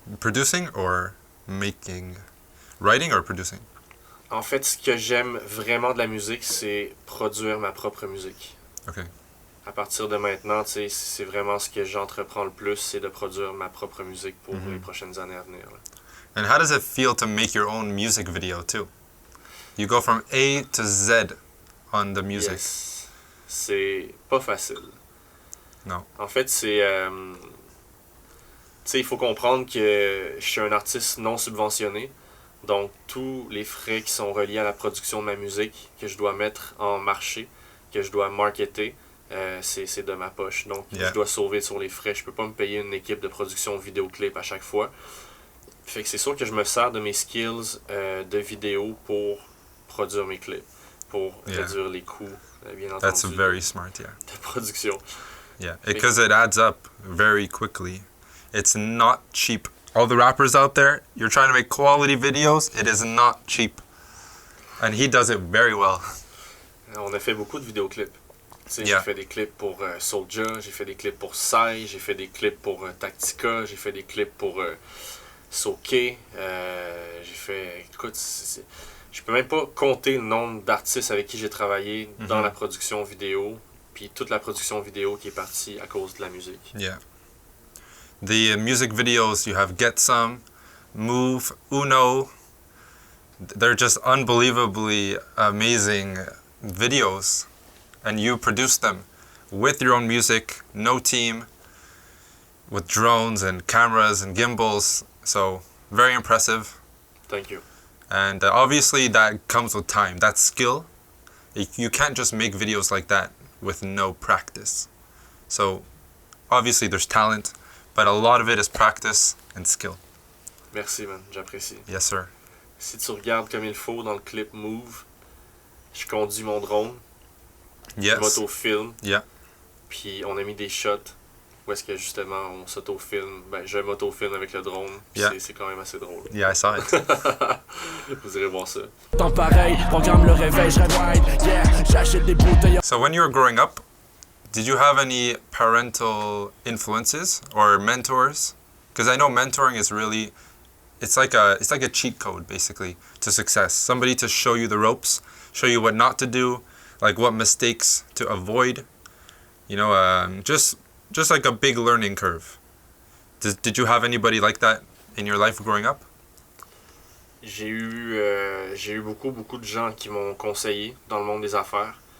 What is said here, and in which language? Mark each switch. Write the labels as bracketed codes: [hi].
[en] Producing or making? Writing or producing? [fr] En fait, ce que j'aime vraiment de la musique, c'est produire ma propre musique. [en] Okay. [fr] À partir de maintenant, tu sais, c'est vraiment ce que j'entreprends le plus, c'est de produire ma propre musique pour les prochaines années à venir. Là. [en] And how does it feel to make your own music video too? You go from A to Z on the music. [fr] Yes. C'est pas facile. [en] No. [fr] En fait, c'est... tu sais, il faut comprendre que je suis un artiste non subventionné. Donc, tous les frais qui sont reliés à la production de ma musique, que je dois mettre en marché, que je dois marketer, c'est de ma poche. Donc, [en] Yeah. [fr] je dois sauver sur les frais. Je peux pas me payer une équipe de production vidéoclip à chaque fois. Fait que c'est sûr que je me sers de mes skills de vidéo pour produire mes clips, pour [en] Yeah. [fr] réduire les coûts, bien entendu, [en] That's very smart, yeah. [fr] de production. [en] Yeah, because it adds up very quickly. It's not cheap. All the rappers out there, you're trying to make quality videos, it is not cheap. And he does it very well. [fr] On a fait beaucoup de vidéoclips. Tu sais, [en] Yeah. [fr] J'ai fait des clips pour Soulja, j'ai fait des clips pour Psy, j'ai fait des clips pour Tactica, j'ai fait des clips pour Soke. J'ai fait... Écoute, je peux même pas compter le nombre d'artistes avec qui j'ai travaillé dans la production vidéo, puis toute la production vidéo qui est partie à cause de la musique. [en] Yeah. The music videos, you have Get Some, Move, Uno. They're just unbelievably amazing videos. And you produce them with your own music, no team, with drones and cameras and gimbals. So, very impressive. Thank you. And obviously that comes with time. That skill, you can't just make videos like that with no practice. So obviously there's talent, but a lot of it is practice and skill. [fr] Merci, man. J'apprécie. [en] Yes, sir. [fr] Si tu regardes comme il faut dans le clip Move, je conduis mon drone, je [en] Yes. [fr] m'auto-filme, [en] Yeah. [fr] puis on a mis des shots où est-ce que justement on s'auto-filme. Ben, je m'auto-filme avec le drone, puis [en] Yeah. [fr] c'est quand même assez drôle. [en] Yeah, I saw it. [fr] Vous irez voir ça. Temps pareil, programme le réveil, je rêve wide, yeah, j'achète des bouteilles. [en] So when you were growing up, did you have any parental influences or mentors? Because I know mentoring is really, it's like a cheat code basically to success. Somebody to show you the ropes, show you what not to do, like what mistakes to avoid. You know, just like a big learning curve. Did you have anybody like that in your life growing up? [fr] J'ai eu beaucoup de gens qui m'ont conseillé dans le monde des affaires.